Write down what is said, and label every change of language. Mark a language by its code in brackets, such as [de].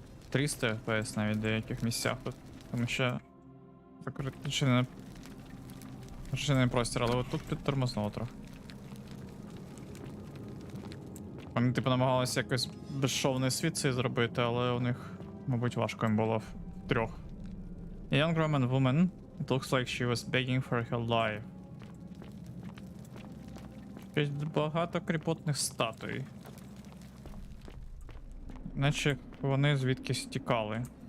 [uk] 300 FPS навіть в деяких місцях, тому що закритий простір, але от тут підтормознуло трохи. Вони типу намагалися якось безшовний світ цей зробити, але у них, мабуть, важко їм було в трьох. [en] A young Roman woman, it looks like she was begging for her life. [uk] Щось багато кріпотних статуй. Наче вони звідкись тікали.